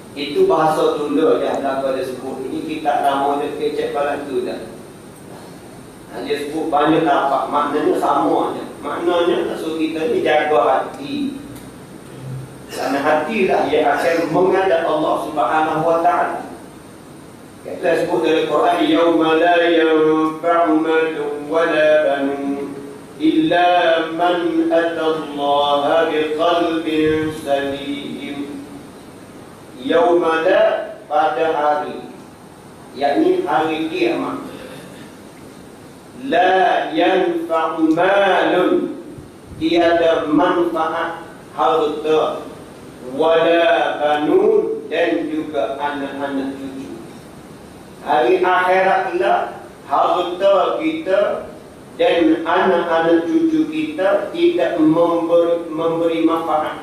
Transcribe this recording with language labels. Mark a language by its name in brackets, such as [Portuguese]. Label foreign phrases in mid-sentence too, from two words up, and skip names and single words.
[Malay] Itu bahasa dulu yang belakang dia sebut. Ini kita lama dia kecek balas tu dah. Dia sebut banyak lapak. Maknanya sama je. Maknanya maksud kita ni jaga hati. Kerana hati lah yang akan menghadap Allah [Arabic] سبحانه وتعالى. [Malay] Kita sebut dari Quran, [Arabic] يوم لا ينفع مال ولا بنون إلا من أتى الله بقلب سليم. يوم لا, [Malay] pada hari, yakni hari kiamat. [Arabic] لا ينفع مال, [Malay] tiada manfaat harta, [Arabic] ولا بنون, [Malay] dan juga anak-anak cucu. Hari akhirat lah harta kita dan anak-anak cucu kita tidak memberi manfaat.